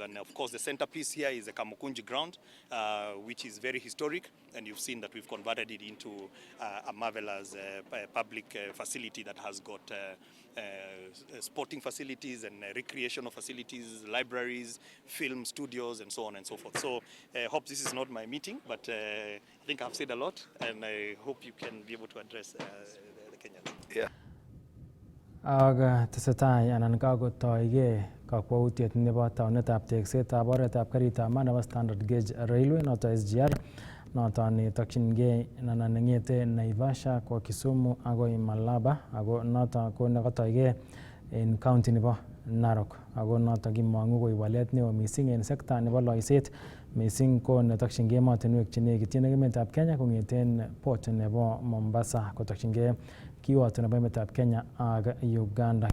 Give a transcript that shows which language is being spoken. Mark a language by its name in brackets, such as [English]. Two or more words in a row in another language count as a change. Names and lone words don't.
[English] And of course, the centerpiece here is the Kamukunji ground, which is very historic, and you've seen that we've converted it into a marvelous public facility that has got sporting facilities and recreational facilities, libraries, film studios, and so on and so forth. So I hope this is not my meeting, but I think I've said a lot, and I hope you can be able to address the Kenyans. Yeah. [Kalenjin] Aga tesetai anan kakotoige kakwautiet nebo taunetab teksetab oretab karitab maat nebo [English] standard gauge railway [Kalenjin] noto SGR noto netokyingei anan neng'ete Naivasha kwa Kisumu agoi Malaba, ako noto ko nekotoige en county nebo Narok, ako noto kimong'u koi walet neo mising en sekta nebo loiset, mising ko netokyingei emotinwek chenekityin ak emetab Kenya kong'eten port nebo Mombasa kotokyingei kiwoto nebo emetab Kenya ak Uganda.